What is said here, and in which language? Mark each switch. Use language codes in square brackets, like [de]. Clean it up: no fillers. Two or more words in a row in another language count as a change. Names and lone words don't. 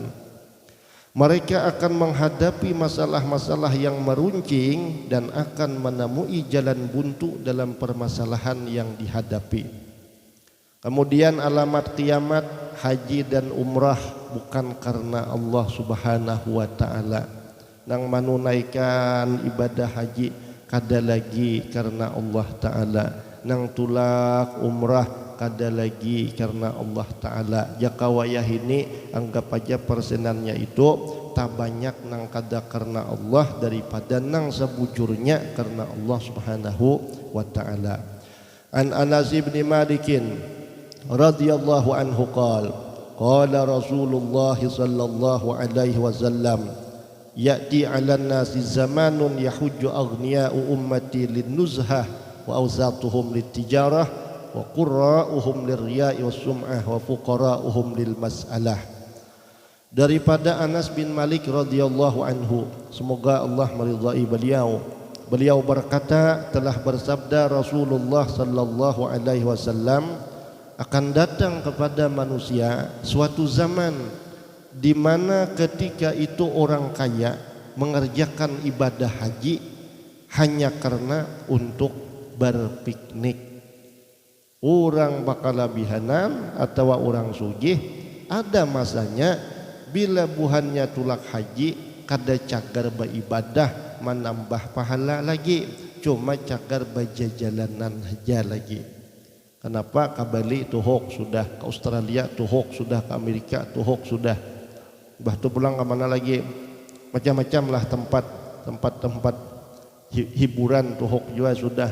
[id] Mereka akan menghadapi masalah-masalah yang meruncing dan akan menemui jalan buntu dalam permasalahan yang dihadapi. Kemudian alamat kiamat, haji dan umrah bukan karena Allah [ar] سبحانه وتعالى. [bjn] Nang menunaikan ibadah haji kada lagi karena [ar] الله تعالى. [bjn] Nang tulak umrah kada lagi karena [ar] الله تعالى. [bjn] Jaka wayah ini anggap aja persenannya itu tak banyak nang kada karena Allah daripada nang sebujurnya karena Allah [ar] سبحانه وتعالى. عن أنس بن مالك رضي الله عنه قال رسول الله صلى الله عليه وسلم يأتي على الناس زمان يحج أغنياء أمتي للنزهة وأوسطهم للتجارة وقراؤهم للرياء والسمعة وفقراؤهم للمسألة. [id] Daripada Anas bin Malik [ar] رضي الله عنه, [id] semoga Allah meridai beliau. Beliau berkata, telah bersabda Rasulullah [ar] صلى الله عليه وسلم, [id] akan datang kepada manusia suatu zaman di mana ketika itu orang kaya mengerjakan ibadah haji hanya karena untuk berpiknik. [bjn] Orang bakal labihanan atau orang sugih, ada masanya bila buhannya tulak haji kada cagar beribadah menambah pahala lagi, cuma cagar berjalanan saja lagi. Kenapa ke Bali tuhok sudah, ke Australia tuhok sudah, ke Amerika tuhok sudah, bah tu pulang ke mana lagi, macam-macam lah tempat hiburan tuhok juga sudah.